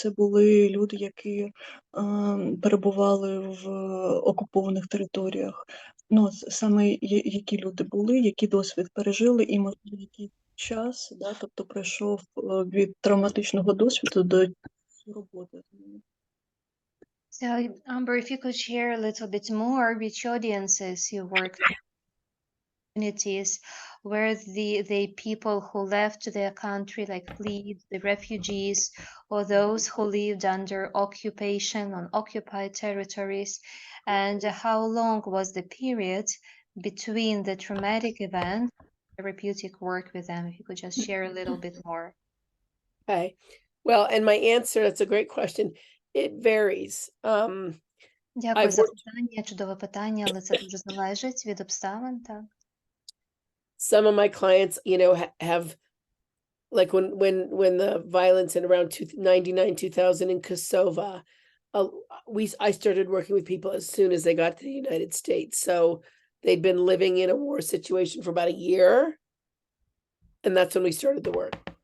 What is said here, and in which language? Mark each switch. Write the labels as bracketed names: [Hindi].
[Ukrainian] Це були люди, які перебували в окупованих територіях. Саме які люди були, який досвід пережили і, можливо, який час, да? Тобто пройшов від травматичного досвіду до роботи. [English] So, Amber, if you could share a little bit more which audiences you worked with, communities, were the people who left their country, like fled, the refugees, or those who lived under occupation on occupied territories, and how long was the period between the traumatic event and therapeutic work with them? If you could just share a little bit more. Okay. Well, and my answer, that's a great question. It varies. [Ukrainian] Дякую за питання, чудове питання, але це дуже залежить від обставин, так. [English] Some of my clients, have, like when the violence in around 1999-2000 in Kosovo, I started working with people as soon as they got to the United States. So they'd been living in a war situation for about a year, and that's when we started the work.